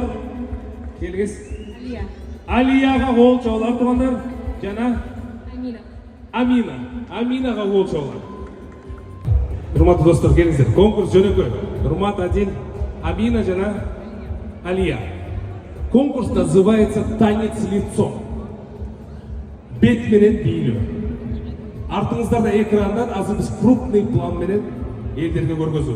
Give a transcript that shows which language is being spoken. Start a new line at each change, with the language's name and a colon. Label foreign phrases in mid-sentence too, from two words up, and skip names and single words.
Kyrgyz: Келиңиз. Алияга кол чоолор туугандар. Жана Аминага кол чоолор. Нурмат достор, келиңиздер. Конкурс жөнөкөй. Нурмат, Адил, Амина жана Алия.
Russian: Конкурс называется «Танец лицом».
Kyrgyz: Бет менен бийлөө. Артыңыздарда экрандан азыр биз
Russian: крупный план
Kyrgyz: менен элдерге көргөзөбүз.